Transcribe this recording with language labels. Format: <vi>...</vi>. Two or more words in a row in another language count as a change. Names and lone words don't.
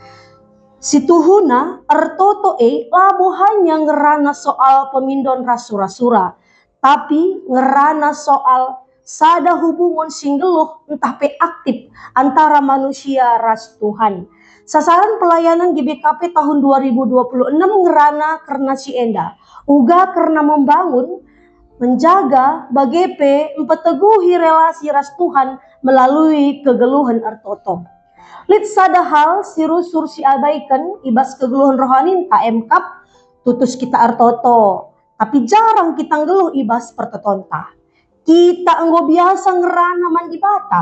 <btx>Situhuna ertoto labo hanya ngerana soal pemindon rasura-sura, tapi ngerana soal sada hubungan singgeluh entah pe</btx> <id>aktif antara manusia</id> <btx>ras Tuhan.</btx> <id>Sasaran pelayanan</id> <btx>GBKP tahun 2026 ngerana karena si enda, uga</btx> <id>karena membangun, menjaga</id> <btx>bagepe empeteguhi relasi ras Tuhan melalui kegeluhan ertoto. Lit sada hal si rusur si abaikan ibas kegeluhan rohani tak emkap tutus kita artoto. Tapi jarang kita ngeluh ibas pertotonta. Kita enggo biasa ngerana mandi bata.</btx>